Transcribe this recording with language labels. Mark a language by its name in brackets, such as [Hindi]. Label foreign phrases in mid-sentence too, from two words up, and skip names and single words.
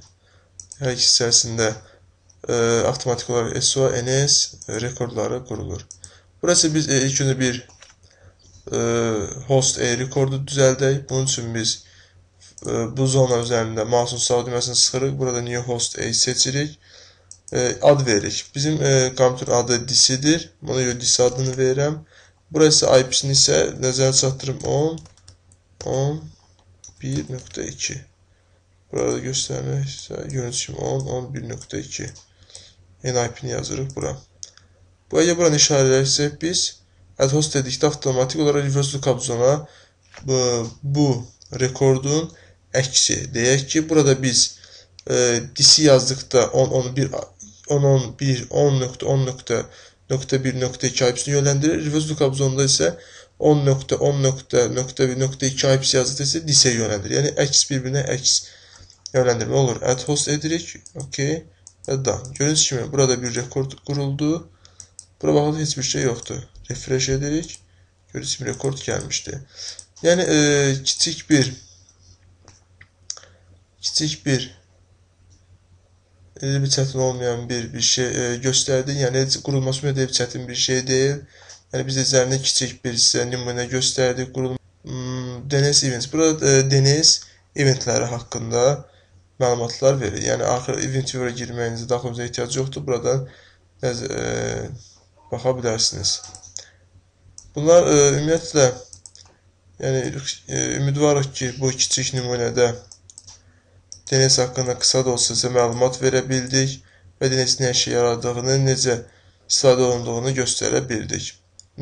[Azerbaijani] Hər ikisi içərisində avtomatik olaraq SOA, NS rekordları qurulur. Burası biz ilk öncə bir [English] host A [Azerbaijani] rekordu düzəldək. Bunun üçün biz bu zona üzərində mouse'un sağ düyməsini sıxırıq. Burada [English] new host A [Azerbaijani] seçirik. Ad veririk. Bizim kompüterin adı DC-dir. Buna görə DC adını verirəm. Burası IP-sini isə nəzərə çatdırım 10 1.2. Burada göstərmək isə görüntü kimi 10.11.2. NIP-ni yazırıq bura. Bu əgər buranı işarələrsək biz [English] add host [Azerbaijani] dedikdə avtomatik olaraq [English] reverse lookup [Azerbaijani] zona bu rekordun əksi. Deyək ki, burada biz DC yazdıqda 10.10.10.1.2 IP'sini yönləndirir. [English] Reverse lookup [Azerbaijani] zonda isə 10.10.1.2 IP'si yazdıqda isə DC-yə yönləndirir. Yəni əks bir-birinə əks yönləndirmə olur. [English] Add host [Azerbaijani] edirik. OK. Və done. Gördüyünüz kimi burada bir rekord quruldu. Bura baxıldı heç bir şey yoxdur. Refresh edirik. Gördüyünüz kimi rekord gəlmişdi. Yəni kiçik bir çətin olmayan bir şey göstərdi. Yəni qurulması ümumiyyətlə çətin bir şey deyil. Yəni biz üzərində kiçik bir sizə nümunə göstərdik. [English] DNS events. [Azerbaijani] Burada DNS eventləri haqqında məlumatlar verir. Yəni axır [English] event viewer- [Azerbaijani] a girməyinizə daxilımıza ehtiyac yoxdur. Buradan baxa bilərsiniz. Bunlar ümumiyyətlə yəni ümidvarıq ki, bu kiçik nümunədə DNS haqqında qısa da olsa sizə məlumat verə bildik və DNS-in nə işə yaradığını, necə istifadə olunduğunu göstərə bildik.